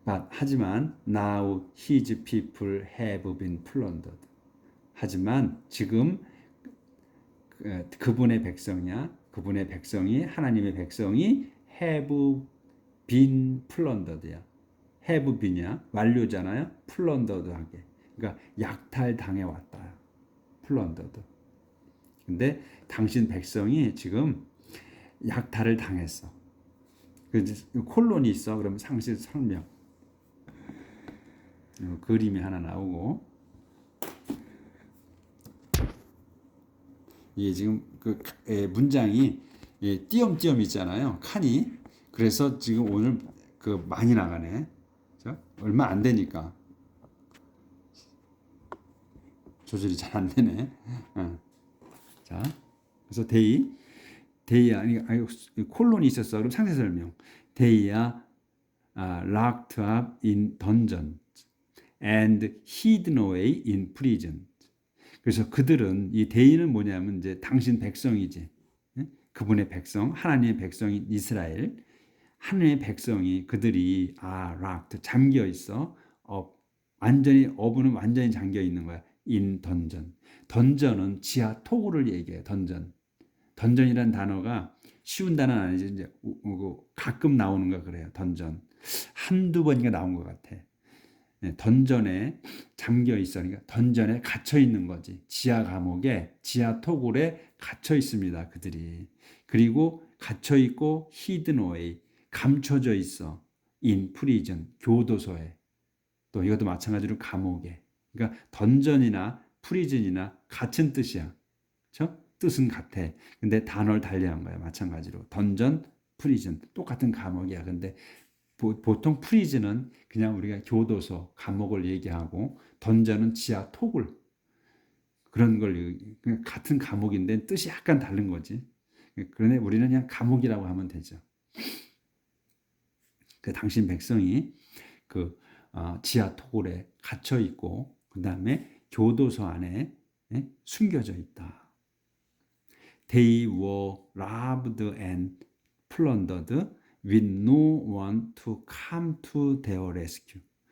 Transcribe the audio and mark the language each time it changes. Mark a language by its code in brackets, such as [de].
[ko] 하지만 [en] now his people have been plundered. [ko] 하지만 지금 그분의 백성이 하나님의 백성이 [en] have been plundered [ko] 야. [en] have been이야. [ko] 완료잖아요. plundered 하게. 그러니까 약탈당해 왔다. [en] plundered. [ko] 근데 당신 백성이 지금 약탈을 당했어. 콜론이 있어. 그러면 상실 설명. 그림이 하나 나오고, 이게 지금 그 문장이 띄엄띄엄 있잖아요. 칸이. 그래서 지금 오늘 그 많이 나가네. 얼마 안 되니까 조절이 잘 안 되네. 자, 그래서 데이야, 아니 콜론이 있었어. 그럼 상세 설명. [en] 데이야 locked up in dungeon and hidden away in prison. [ko] 그래서 그들은, 이 대의는 뭐냐면 이제 당신 백성이지. 그분의 백성, 하나님의 백성인 이스라엘, 하나님의 백성이, 그들이 locked, 잠겨 있어. 어부는 완전히 잠겨 있는 거야. [en] in dungeon. [ko] 던전은 지하 토굴을 얘기해. 던전이란 단어가 쉬운 단어는 아니지. 이제 가끔 나오는 거 그래요. 던전. 한두 번인가 나온 것 같아. 던전에 잠겨 있어. 그러니까 던전에 갇혀 있는 거지. 지하 감옥에, 지하 토굴에 갇혀 있습니다. 그들이. 그리고 갇혀 있고 [en] hidden away, [ko] 감춰져 있어. [en] in prison, [ko] 교도소에. 또 이것도 마찬가지로 감옥에. 그러니까 던전이나 프리즌이나 같은 뜻이야. 그렇죠? 뜻은 같아. 근데 단어를 달리한 거야. 마찬가지로. 던전, 프리즌. 똑같은 감옥이야. 근데 보통 프리즌은 그냥 우리가 교도소, 감옥을 얘기하고, 던전은 지하 토굴. 그런 걸, 그냥 같은 감옥인데 뜻이 약간 다른 거지. 그러네 우리는 그냥 감옥이라고 하면 되죠. 그 당신 백성이 그 지하 토굴에 갇혀 있고, 그 다음에 교도소 안에 숨겨져 있다. [en] They were robbed and plundered with no one to come to their rescue.